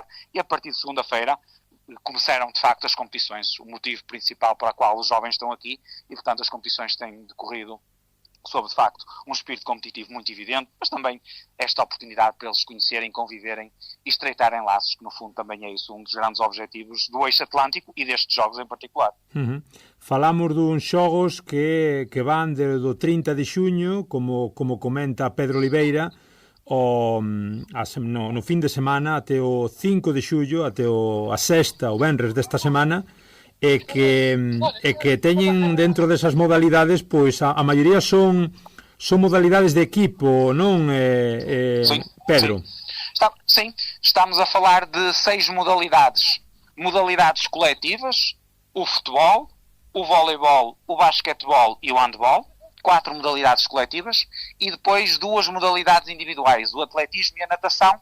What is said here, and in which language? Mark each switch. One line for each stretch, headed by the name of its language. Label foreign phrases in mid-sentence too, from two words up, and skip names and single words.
Portuguese: E a partir de segunda-feira começaram de facto as competições, o motivo principal para o qual os jovens estão aqui, e portanto as competições têm decorrido sob de facto um espírito competitivo muito evidente, mas também esta oportunidade para eles conhecerem, conviverem e estreitarem laços, que no fundo também é isso um dos grandes objetivos do Eixo Atlântico e destes jogos em particular.
Galician: Falamos duns xogos que van do 30 de xuño, como comenta Pedro Oliveira, no fin de semana até o 5 de xullo, até a sexta, o venres desta semana, e que teñen dentro desas modalidades, pois a maioría son modalidades de equipo, non,
Portuguese: Sim, Pedro? Sim, estamos a falar de 6 modalidades. Modalidades coletivas, o futebol, o voleibol, o basquetebol e o handball. 4 modalidades coletivas e depois 2 modalidades individuais, o atletismo e a natação.